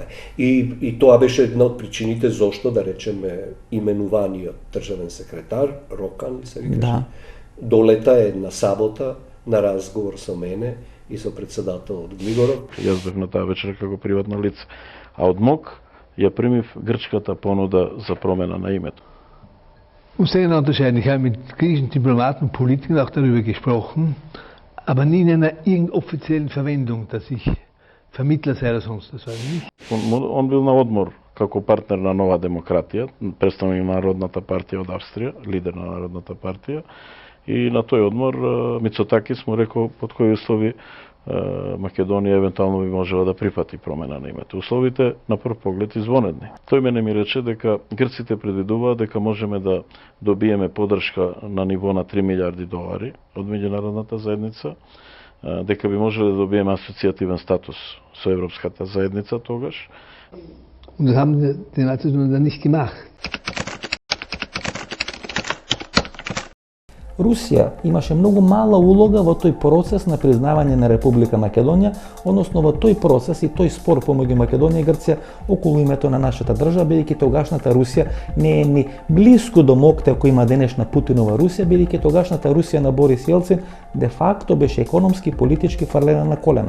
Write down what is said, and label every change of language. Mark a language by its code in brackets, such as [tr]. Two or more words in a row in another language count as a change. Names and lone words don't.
[mk] И тоа беше една од причините зошто, да речеме, именуваниот државен секретар, Рокан, се викаше, долета една сабота на разговор со мене и со председателот Глигоров. Јас бев на таа вечера како приватно лице, а од МОК ја примив грчката понуда за промена на името. [de] Um es genau zu sein, ich habe mit griechischen Diplomaten und Politikern auch darüber gesprochen, aber nie in einer irgendeiner offiziellen Verwendung, dass ich Vermittler sei oder sonst was. [mk] Он бил на одмор како партнер на Нова демократија, представник на Народната партија од Австрија, лидер на Народната партија, и на тој одмор Мицотакис му рекол под кои услови Македонија евентуално би можела да прифати промена на името. Условите на прв поглед извонедни. Тој мене ми рече дека грците предвидуваат дека можеме да добиеме поддршка на ниво на 3 милиарди долари од меѓународната заедница, дека би можеле да добиеме асоцијативен статус со Европската заедница тогаш. [de] Und das haben die Nazis dann nicht gemacht. [mk] Русија имаше многу мала улога во тој процес на признавање на Република Македонија, односно во тој процес и тој спор помеѓу Македонија и Грција околу името на нашата држава, бидејќи тогашната Русија не е ни блиску до моќта кој има денешна Путинова Русија, бидејќи тогашната Русија на Борис Јелцин де факто беше економски и политички фрлена на колена.